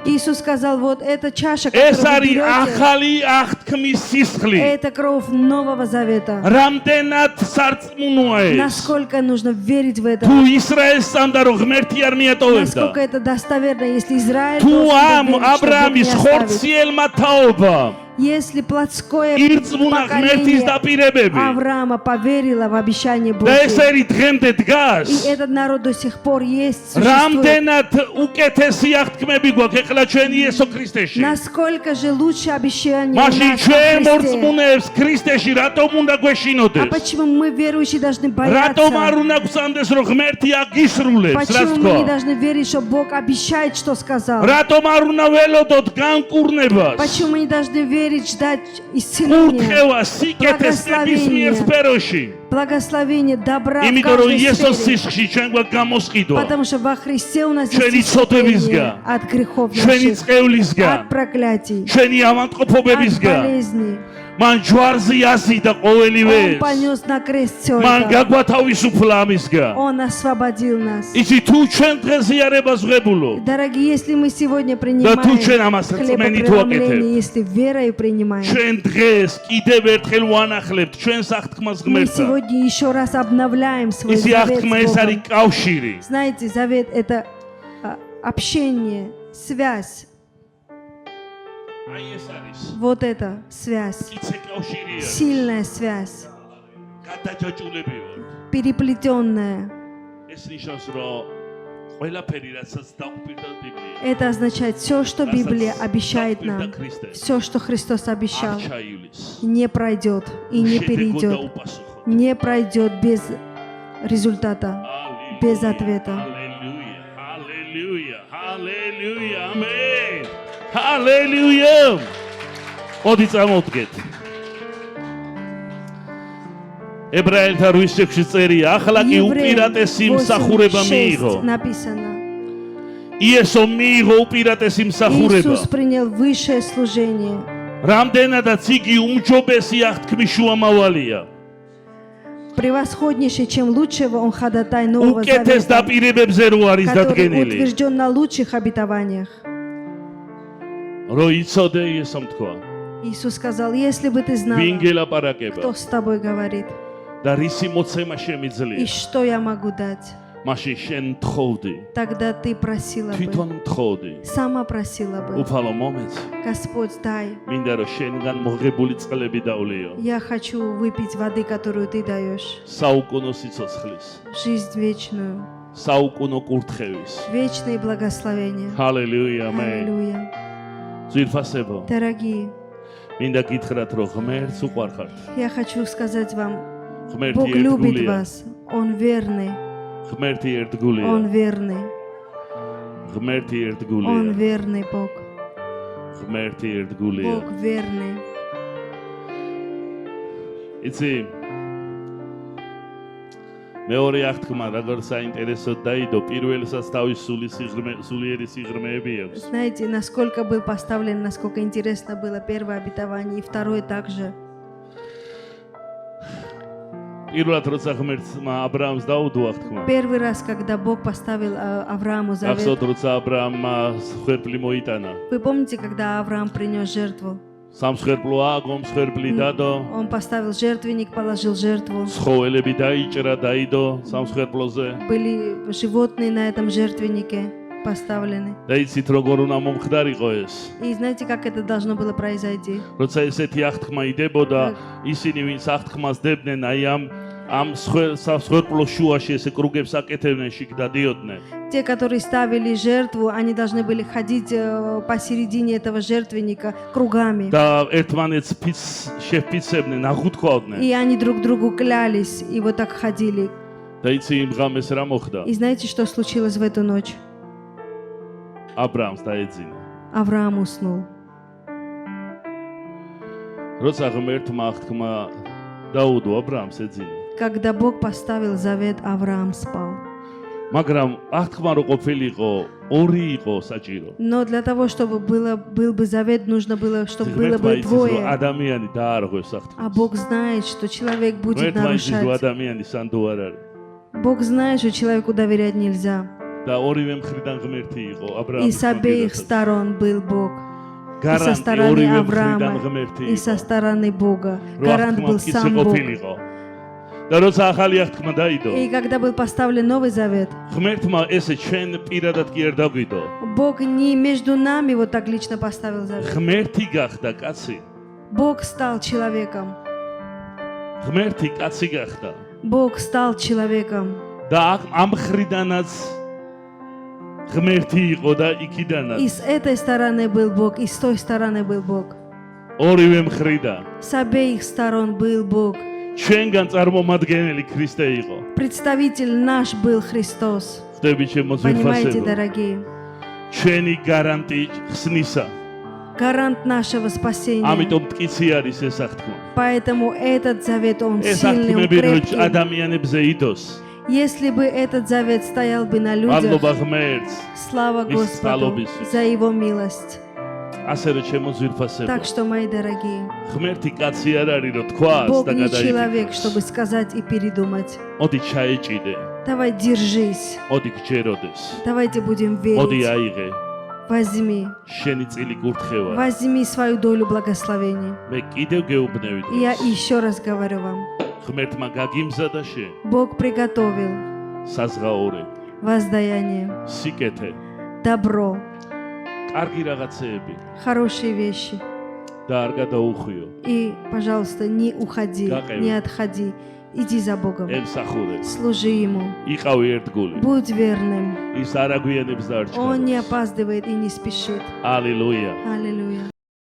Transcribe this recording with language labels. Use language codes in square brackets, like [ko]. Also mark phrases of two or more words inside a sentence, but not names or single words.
[ru] Иисус сказал, вот эта чаша, [ka] ეს [ru] которую вы [ka] არის [ru] берете, [ka] ახალი აღთქმის სისხლი. [ru] это кровь Нового Завета. [ka] რამდენად სარწმუნოა ეს? [ru] Насколько нужно верить в это? [ka] თუ ისრაელს სამდა რომ ღმერთი არ მიატოვებდა. [ru] Насколько это достоверно, если Израиль [ka] თუ [ru] должен [ka] ამ [ru] верить, что Бог не [ka] აბრაამის [ru] оставит. [ka] ხორციელმა თაობამ [ru] Если плотское [ka] ირწმუნა ღმერთის [ru] поколение [ka] დაპირებები [ru] Авраама поверило в обещание [ka] და ეს [ru] Божье, [ka] ერი დღემდე დგას. [ru] и этот народ до сих пор есть, существует, [ka] რამდენად უკეთესი აღთქმები გვაქვს ეხლა ჩვენ იესო ქრისტეში. [ru] насколько же лучше обещание у [ka] მაშინ [ru] нас во [ka] ჩვენ [ru] Христе. [ka] მორწმუნეებს ქრისტეში რატომ უნდა [ru] А [ka] გვეშინოდეს? [ru] почему мы, верующие, должны [ka] რატომ არ [ru] бояться? [ka] უნდა გვსამდეს რომ ღმერთი აგისრულებს, რაც [ru] Почему мы [ka] თქვა? [ru] не должны верить, что Бог обещает, что сказал? [ka] რატომ არ უნდა ველოდოთ განკურნებას? [ru] Почему мы не должны верить, ждать исцеления, [ka] კურთხევა სიკეთეს ნებისმიერ სფეროში. [ru] благословения, добра в [ka] იმიტომ რომ [ru] каждой [ka] იესოს [ru] сфере? [ka] სისხლში ჩვენ გვაქვს გამოსყიდვა. [ru] Потому что во Христе у нас [ka] ჩვენი [ru] есть исцеление [ka] ცოდვებისგან, [ru] от грехов [ka] ჩვენი [ru] наших, [ka] წყევლისგან, [ru] от проклятий, [ka] ჩვენი [ru] от [ka] ავადმყოფობებისგან. [ru] болезней. [ka] მან ჯვარზე ასიდა [ru] Он [ka] ყოველივეს. [ru] понес на крест все [ka] მან [ru] это. [ka] გაგვათავისუფლა ამისგან. [ru] Он освободил нас. [ka] იცი თუ ჩვენ დღეს იარებას ვღებულო [ru] Дорогие, если мы сегодня [ka] და [ru] принимаем [ka] თუ ჩვენ ამას რწმენით ვაკეთებთ, [ru] хлебопреломление, если верой принимаем, [ka] ჩვენ დღეს კიდევ ერთხელ ვანახლებთ ჩვენ საფრთხმას [ru] мы [ka] ღმერთთან. [ru] сегодня еще раз обновляем свой [ka] ისი [ru] завет [ka] აღთქმა ეს [ru] с [ka] არის [ru] Богом. [ka] კავშირი. [ru] Знаете, завет – это общение, связь. [ka] აი ეს არის. [ru] Вот это связь, [ka] იცი კავშირია. [ru] сильная связь, [ka] გადაჯაჭულები ვართ. [ru] переплетенная. [ka] ეს ნიშნავს რომ ყველაფერი რასაც დაუპირდა ბიბლია. [ru] Это означает все, что Библия обещает нам, все, что Христос обещал, [ka] არ ჩაივლის. [ru] не пройдет и не перейдет, не пройдет без результата, без ответа. Аллилуйя, аллилуйя, аллилуйя, ამენ. Аллилуйя. [ka] ოდი წამოვდგეთ. ებრაელთა 8:6 წერია, ახლა კი უპირატესი მსახურება მიიღო. [ru] Написано. [ka] იესო მიიღო უპირატესი მსახურება. [ru] Иисус принял высшее служение. [ka] რამდენადაც იგი უმჯობესი აღთქმის შუამავალია. [ru] Превосходнейший, чем лучшего, он ходатай Нового [ka] უკეთეს [ru] Завета, [ka] დაპირებებზე რო არის [ru] который [ka] დადგენილი. [ru] утвержден на лучших обетованиях. [ka] რო იცოდე იესომ თქვა. [ru] Иисус сказал, если бы ты знала, [ka] ვინ გელაპარაკება [ru] кто с тобой говорит, [ka] და რისი მოცემა [ru] и [ka] შემიძლია. [ru] что я могу дать, [ka] მაშინ შენ თხოვდი. [ru] тогда ты просила бы, [ka] თვითონ თხოვდი. [ru] сама просила бы. [ka] უფალო მომეც. [ru] Господь, дай, [ka] მინდა რომ შენგან მოღებული წყლები დავლიო. [ru] я хочу выпить воды, которую ты даешь, [ka] საუკუნო სიცოცხლის, [ru] жизнь вечную, [ka] საუკუნო კურთხევის. [ru] вечные благословения. [ka] ჰალელუია, ამენ. [ru] Аллилуйя. [ka] ძვირფასებო, [ru] Дорогие, [ka] მინდა გითხრათ რომ ღმერთს უყვარხართ. [ru] я хочу сказать вам, [ka] ღმერთი [ru] Бог любит [ka] ერთგულია. [ru] вас, Он верный, [ka] ღმერთი [ru] Он [ka] ერთგულია. [ru] верный, [ka] ღმერთი [ru] Он [ka] ერთგულია. [ru] верный Бог, [ka] ღმერთი ერთგულია. [ru] Бог верный. [ka] იცი მეორე აღთქმა როგორ საინტერესოდ დაიდო, პირველსაც თავის სულიერი სიღრმეები აქვს. [ru] Знаете, насколько был поставлен, насколько интересно было первое обетование, и второе также. [ka] პირველად როცა ღმერთმა აბრაამს დაუდო აღთქმა. [ru] Первый раз, когда Бог поставил Аврааму завет, [ka] ახსოვთ როცა აბრაამმა სხერფლი მოიტანა. [ru] вы помните, когда Авраам принес жертву? [ka] სამსხერფლო ააგო, მსხერფლი დადო. [ru] Он поставил жертвенник, положил жертву. [ka] ცხოველები დაიჭრა, დაიდო სამსხერფლოზე. [ru] Были животные на этом жертвеннике поставлены. [ka] და იცით როგორ უნდა მომხდარიყო ეს? [ru] И знаете, как это должно было произойти? [ka] როცა ესეთი აღთქმა იდებოდა, ისინი ვინც აღთქმას დებდნენ, აი ამ სამსხერფლოს შუაში ესე კრუგებს აკეთებდნენ, შიგ დადიოდნენ. [ru] Те, которые ставили жертву, они должны были ходить посередине этого жертвенника кругами. [ka] და ერთმანეთს შეფიცებდნენ, აღუთქვავდნენ. [ru] И они друг другу клялись, и вот так ходили. [ka] და იცი იმ ღამეს რა მოხდა? [ru] И знаете, что случилось в эту ночь? [ka] აბრაამს დაეძინა. [ru] Авраам уснул. [ka] როცა ღმერთმა აღთქმა დაუდო, აბრაამს ეძინა. [ru] Когда Бог поставил завет, Авраам спал. [ka] მაგრამ აღთქმა რო ყოფილიყო, ორი იყო საჭირო. [ru] Но для того, чтобы был бы завет, нужно было, чтобы было бы [ka] ღმერთმა იცის, რომ [ru] двое. [ka] ადამიანი დაარღვევს [ru] А [ka] აღთქმას. [ru] Бог знает, что человек будет [ka] ღმერთმა იცის, რომ [ru] нарушать. [ka] ადამიანი სანდო არ არის. [ru] Бог знает, что человеку доверять нельзя. [ka] და ორივე მხრიდან ღმერთი იყო, [ru] И [ka] აბრაამის [ru] с обеих [ka] მხრიდანაც. [ru] сторон был Бог. И со [ka] გარანტი [ru] стороны [ka] ორივე მხრიდან [ru] Авраама, [ka] ღმერთი [ru] и со [ka] იყო. [ru] стороны Бога. [ka] რო [ru] Гарант [ka] აღთქმა [ru] был [ka] მტკიცე [ru] сам Бог. [ka] ყოფილიყო. და როცა ახალი აღთქმა დაიდო, [ru] И когда был поставлен Новый Завет, [ka] ღმერთმა ესე ჩვენ პირადად კი არ დაგვიდო. [ru] Бог не между нами вот так лично поставил завет. [ka] ღმერთი გახდა კაცი. [ru] Бог стал человеком. [ka] ღმერთი კაცი გახდა. [ru] Бог стал человеком. [ka] და ამ მხრიდანაც ღმერთი იყო და იქიდანაც. [ru] И с этой стороны был Бог, и с той стороны был Бог. [ka] ორივე მხრიდან. [ru] С обеих сторон был Бог. [ka] ჩვენგან წარმომადგენელი ქრისტე იყო. [ru] Представитель наш был Христос. [ka] ხდები ჩემო [ru] Понимаете, [ka] ძვირფასებო. [ru] дорогие? [ka] ჩვენი გარანტი ხსნისა. [ru] Гарант нашего спасения. [ka] ამიტომ მტკიცი არის ეს აღთქმა. [ru] Поэтому этот завет, он [ka] ეს [ru] сильный, он [ka] აღთქმები რო [ru] крепкий. [ka] ადამიანებზე იდოს. [ru] Если бы этот завет стоял бы на людях, [ka] მადლობა ღმერთს. [ru] слава Мис Господу [ka] წყალობისთვის. [ru] за Его милость. [ka] ასე რომ ჩემო ძვირფასებო, [ru] Так что, мои дорогие, [ka] ღმერთი კაცი არ არის რომ თქვას [ru] Бог [ka] და [ru] не человек, [ka] გადაიდოს. [ru] чтобы сказать и передумать. [ka] მოდი ჩაეჭიდე, [ru] Давай, держись. [ka] მოდი გჯეროდეს, [ru] Давайте будем [ka] მოდი [ru] верить. [ka] აიღე [ru] Возьми. [ka] შენი წილი კურთხევა. [ru] Возьми свою долю благословений. [ka] მე კიდევ გეუბნევი [ru] И я [ka] დღეს. [ru] еще раз говорю вам. [ka] ღმერთმა გაგიმზადა შენ [ru] Бог приготовил [ka] საზღაური, [ru] воздаяние, [ka] სიკეთე, [ru] добро, [ka] კარგი რაღაცეები [ru] хорошие вещи. [ka] და არ გადაუხვიო. [ru] И, пожалуйста, не уходи, Какая? не отходи. Иди за Богом. [ka] ემსახურე, [ru] Служи Ему. [ka] იყავი ერთგული. [ru] Будь верным. [ka] ის არ აგვიანებს [ru] Он не [ka] დარჩა. [ru] опаздывает и не спешит. [ka] ალილუია. [ru] Аллилуйя.